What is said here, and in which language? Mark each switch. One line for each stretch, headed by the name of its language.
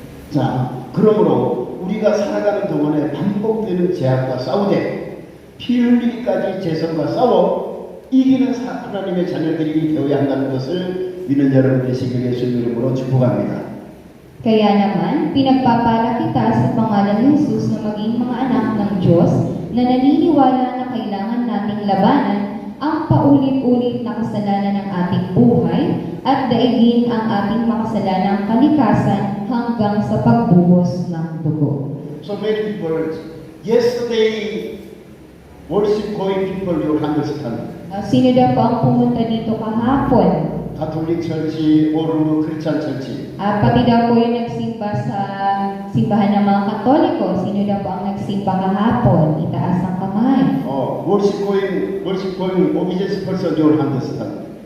Korean: 자, 그러므로 우리가 살아가는 동안에 반복되는 제약과 싸우되 피 흘리기까지 재성과 싸워 이기는 하나님의 자녀들이 되어야 한다는 것을 믿는 여러분 되시길 예수님 이름으로 축복합니다.
Filipino: Kaya naman, pinagpapala kita sa pangalan ni Jesus na maging mga anak ng Diyos na naniniwala na kailangan nating labanan ang paulit-ulit na kasalanan ng ating buhay at daigin ang ating makasalanang kalikasan hanggang sa pagbuhos ng dugo.
English: So many people, yesterday, worship going people, you understand.
Filipino: Sino daw po ang pumunta dito kahapon?
English: Catholic Church or Christian Church.
Filipino: Pati daw po yung nagsimba sa simbahan ng mga Katoliko. Sino daw po ang nagsimba kahapon? Itaas ang kamay.
English: worship going obedience person, you understand.